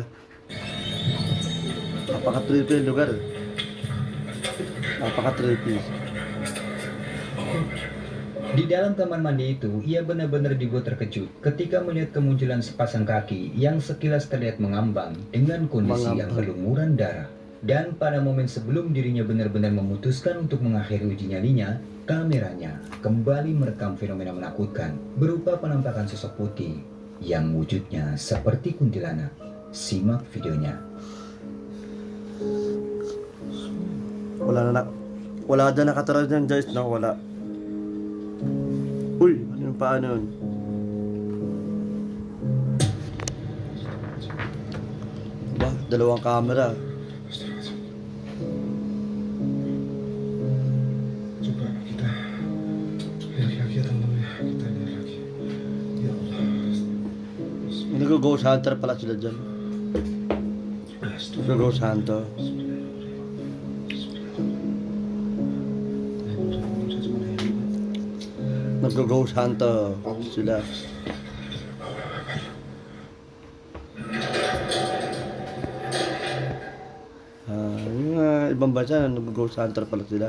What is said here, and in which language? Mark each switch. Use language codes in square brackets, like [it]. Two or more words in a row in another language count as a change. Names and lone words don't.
[tl] Napaka-trippy yung lugar. Napaka-trippy. [id] Di dalam kamar mandi itu, ia benar-benar dibuat terkejut ketika melihat kemunculan sepasang kaki yang sekilas terlihat mengambang dengan kondisi yang berlumuran darah. Dan pada momen sebelum dirinya benar-benar memutuskan untuk mengakhiri uji nyalinya, kameranya kembali merekam fenomena menakutkan berupa penampakan sosok putih yang wujudnya seperti kuntilanak. Simak videonya. [tl] Wala dyan nakatara dyan guys, no? Wala. Uy, ano yung paano yun? Diba? Dalawang camera. [id] Coba kita lihat lagi teman-teman. Kita lihat lagi. [ar] يا الله. [tl] Nag- [en] ghost hunter [tl] pala sila dyan. Nag- [en] ghost hunter. [tl] Nag- [en] ghost hunter [tl] sila. Yung ibang bansa, nag- [en] ghost hunter [tl] pala sila.